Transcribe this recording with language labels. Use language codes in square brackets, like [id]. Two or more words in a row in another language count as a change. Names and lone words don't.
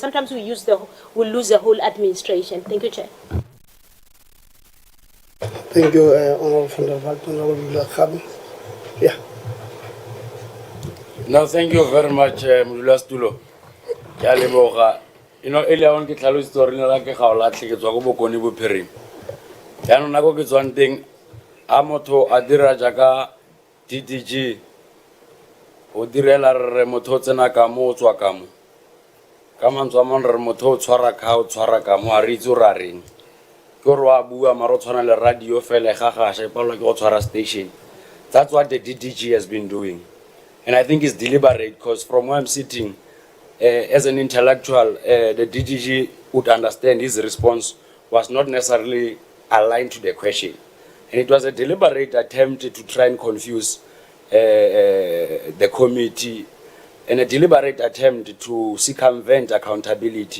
[en] Sometimes we'll lose the whole administration. Thank you, Chair. Thank you, Honourable Honourable. Yeah. No, thank you very much, Mudula Stulo. You know, earlier on, [tn] ke tlhalositse gore le la ke ga o latlhe ke tswa go bokone bophirima. Jaanong nako ke tswang teng, a motho a dira jaaka DDG, o direla re motho o tsena ka mo o tswa ka mo. Ka mantswe a mangwe re motho o tshwara ka o tshwara ka mo, a re itse o ra reng. Ke gore wa bua mara o tshwana le radio fela ga gasha e palelwa ke go tshwara station. [en] That's what the DDG has been doing. And I think it's deliberate, because from where I'm sitting, as an intellectual, the DDG would understand his response was not necessarily aligned to the question. And it was a deliberate attempt to try and confuse the committee, and a deliberate attempt to circumvent accountability.